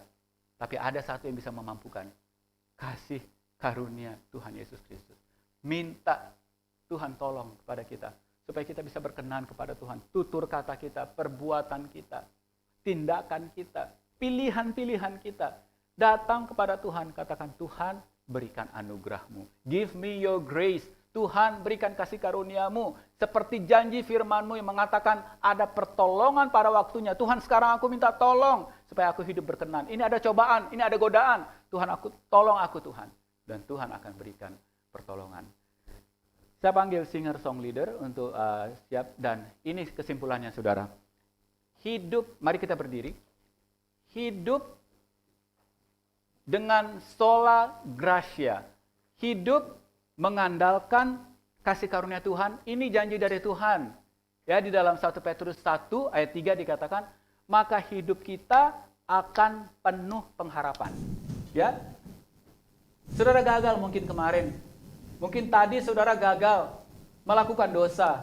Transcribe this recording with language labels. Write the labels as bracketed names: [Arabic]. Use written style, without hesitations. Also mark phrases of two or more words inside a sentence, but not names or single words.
[Indonesian] Tapi ada satu yang bisa memampukan. Kasih karunia Tuhan Yesus Kristus. Minta Tuhan tolong kepada kita. Supaya kita bisa berkenan kepada Tuhan. Tutur kata kita, perbuatan kita, tindakan kita, pilihan-pilihan kita. Datang kepada Tuhan, katakan, Tuhan berikan anugerah-Mu. [English] Give me your grace. [Indonesian] Tuhan berikan kasih karunia-Mu. Seperti janji firman-Mu yang mengatakan ada pertolongan pada waktunya. Tuhan sekarang aku minta tolong supaya aku hidup berkenan. Ini ada cobaan, ini ada godaan. Tuhan tolong aku Tuhan. Dan Tuhan akan berikan pertolongan. Saya panggil [English] singer song leader [Indonesian] untuk siap. Dan ini kesimpulannya saudara. Hidup, mari kita berdiri. Hidup dengan [Latin] sola gratia. [Indonesian] Hidup mengandalkan kasih karunia Tuhan, ini janji dari Tuhan. Ya, di dalam 1 Petrus 1 ayat 3 dikatakan, maka hidup kita akan penuh pengharapan. Ya. Saudara gagal mungkin kemarin. Mungkin tadi saudara gagal melakukan dosa.